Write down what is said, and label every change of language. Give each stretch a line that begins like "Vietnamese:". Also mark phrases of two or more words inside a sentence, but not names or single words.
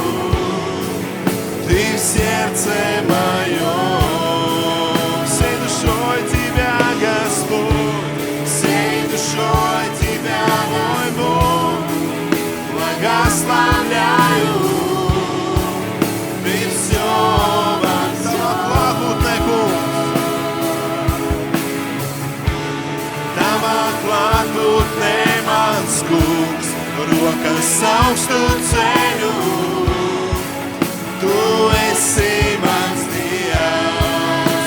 Russian: Ты в сердце моем. Всей душой Тебя, Господь, всей душой Тебя, мой Бог, благословляю. Ты все во всем.
Latvian: Tava klātbūtnē mans kungs, rokas augstu ceļu. Tu esi mans Dievs.